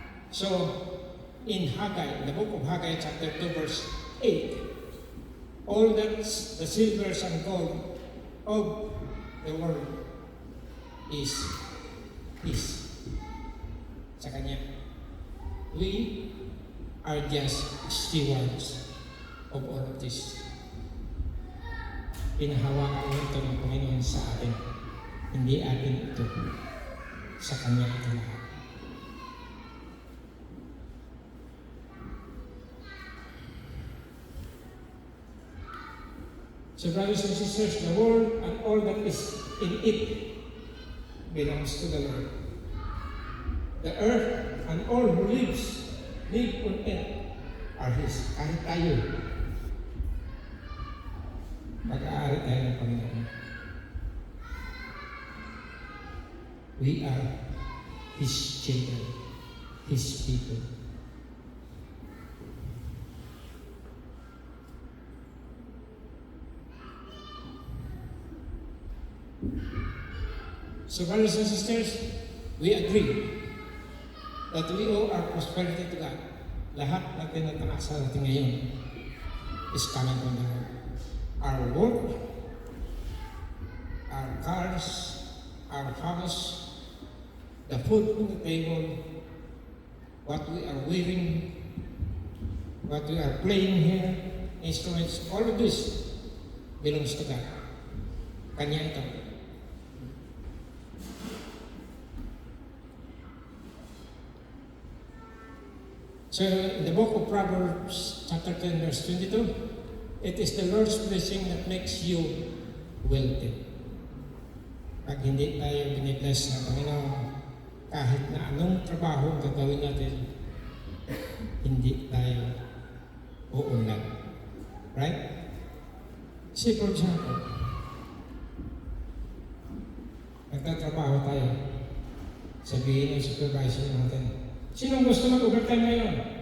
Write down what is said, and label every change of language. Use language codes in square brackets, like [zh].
[en] So, in Haggai, the book of Haggai, chapter 2, verse 8, all that the silvers and gold of the world is [tl] sa Kanya. [en] We are just stewards of all of this. [tl] Pinahawakan ito ng Panginoon sa atin. Hindi atin ito. Sa Kanya ito lahat. [en] So brothers and sisters, the world and all that is in it belongs to the Lord. The earth and all who live on it are His. [tl] Kahit tayo, mag-aari tayo ng Panginoon. [en] We are His children, His people. So brothers and sisters, we agree that we owe our prosperity to God. [tl] Lahat natin na nakasa natin ngayon [en] is coming from the Lord. Our work, our cars, our house, the food on the table, what we are wearing, what we are playing here, instruments, all of this belongs to God. [tl] Kanya ito. [en] So in the book of Proverbs, chapter 10, verse 22, it is the Lord's blessing that makes you wealthy. [tl] Pag hindi tayo binibless ng Panginoon, kahit na anong trabaho ang gagawin natin, hindi tayo uunlad. Right? See, for example, nagtatrabaho tayo, sabihin ng supervisor natin, sinong gusto mag-overtime ngayon?